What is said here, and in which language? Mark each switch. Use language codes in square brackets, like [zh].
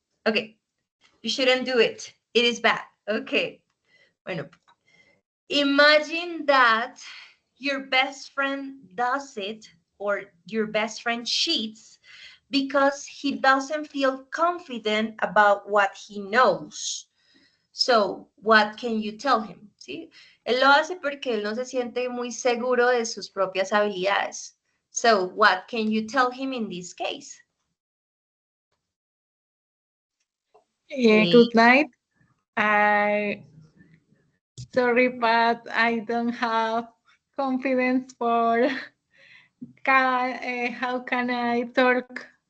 [en] Okay, you shouldn't do it. It is bad. Okay. Bueno, imagine that your best friend does it or your best friend cheats because he doesn't feel confident about what he knows. So, what can you tell him? [es] ¿Sí? Él lo hace porque él no se siente muy seguro de sus propias habilidades. [en] So, what can you tell him in this case? Good night. I sorry, but I don't have confidence for how can I talk.